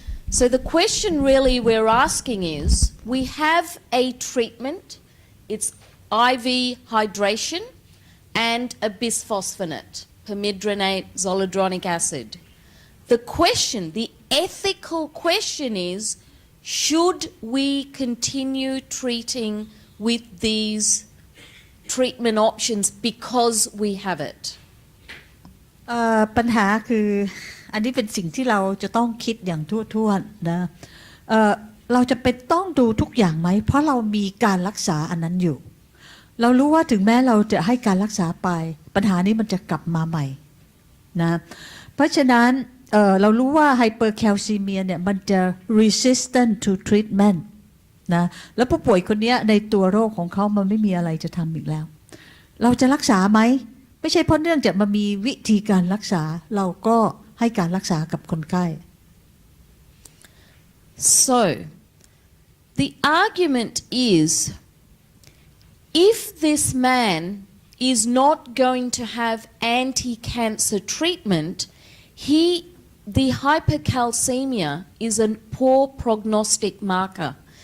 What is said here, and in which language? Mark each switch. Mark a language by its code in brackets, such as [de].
[en] So the question really we're asking is, we have a treatment, it's IV hydration and a bisphosphonate, permethrinate, zoledronic acid. The question, the ethical question is, should we continue treating with these treatment options because we have it? [th] ปัญหาคืออันนี้เป็นสิ่งที่เราจะต้องคิดอย่างทั่วๆนะเราจะเป็นต้องดูทุกอย่างไหมเพราะเรามีการรักษาอันนั้นอยู่เรารู้ว่าถึงแม้เราจะให้การรักษาไปปัญหานี้มันจะกลับมาใหม่ นะเพราะฉะนั้นเรารู้ว่าไฮเปอร์แคลซีเมียเนี่ยมันจะ [en] resistant to treatment [th] นะแล้วผู้ป่วยคนนี้ในตัวโรคของเขามันไม่มีอะไรจะทำอีกแล้วเราจะรักษาไหมไม่ใช่เพราะเนื่องจากมันมีวิธีการรักษาเราก็ให้การรักษากับคนไข้ [en] So the argument is, if this man is not going to have anti-cancer treatment, the hypercalcemia is a poor prognostic marker.